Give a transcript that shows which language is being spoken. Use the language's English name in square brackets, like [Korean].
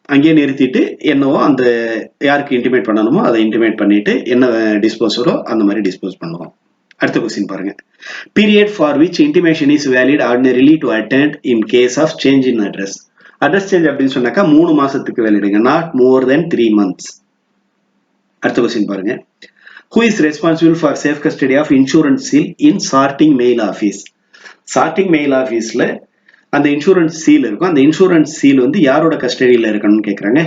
[Tamil] அங்கேயே நிறுத்திட்டு என்னவோ அந்த யாருக்கு இன்டிமேட் பண்ணணுமோ அதை இன்டிமேட் பண்ணிட்டு என்ன டிஸ்போஸரோ அந்த மாதிரி டிஸ்போஸ் பண்ணுவோம். அடுத்த கொஸ்டின் பாருங்க. [English] Period for which intimation is valid ordinarily to attend in case of change in address? [Tamil] Address change அப்படின்னு சொன்னாக்கா 3 மாசத்துக்கு வேலிடுங்க, [English] Not more than 3 months. [Tamil] அடுத்த கொஸ்டின் பாருங்க. [English] Who is responsible for safe custody of insurance seal in sorting mail office? [Tamil] Sorting mail officeல அந்த insurance seal இருக்கும். அந்த insurance seal வந்து யாரோட கஸ்டடியில இருக்கணும்னு கேட்குறாங்க.